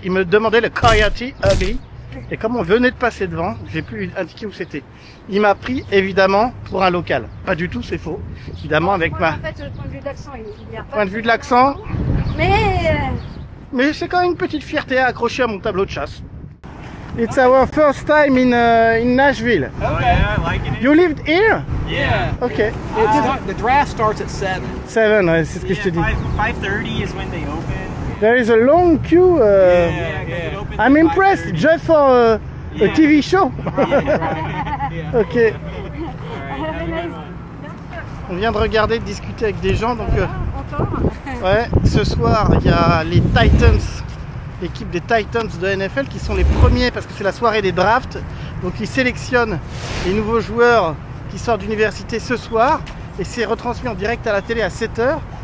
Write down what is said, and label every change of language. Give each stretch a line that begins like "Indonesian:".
French: Il me demandait le Coyote Ugly et comme on venait de passer devant, j'ai pu indiquer où c'était. Il m'a pris évidemment pour un local. Pas du tout, c'est faux. Évidemment avec ma... En fait, le point de vue de l'accent, il y a pas point de vue de l'accent. Mais c'est quand même une petite fierté à accrocher à mon tableau de chasse.
English: It's our first time in Nashville. Oh yeah, I like it. You lived here? Yeah. Okay. The draft starts at 7.
French: 7, ouais, c'est ce que je te dis.
English: 5:30 is when they open. There is a long queue. Yeah. I'm impressed just for a TV show. Ok.
French: On vient de regarder, de discuter avec des gens, donc ouais, ce soir il y a les Titans, l'équipe des Titans de NFL qui sont les premiers parce que c'est la soirée des drafts, donc ils sélectionnent les nouveaux joueurs qui sortent d'université ce soir et c'est retransmis en direct à la télé à 7h.